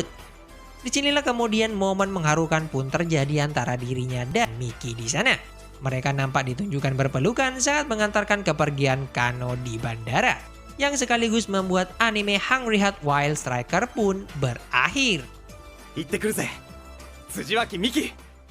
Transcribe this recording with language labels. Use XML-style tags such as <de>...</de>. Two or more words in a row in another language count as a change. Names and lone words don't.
<id>Disinilah kemudian momen mengharukan pun terjadi antara dirinya dan Miki di sana. Mereka nampak ditunjukkan berpelukan saat mengantarkan kepergian Kano di bandara, yang sekaligus membuat anime Hungry Heart Wild Striker pun berakhir.</id> <ja>行ってくるぜ辻脇美希</ja>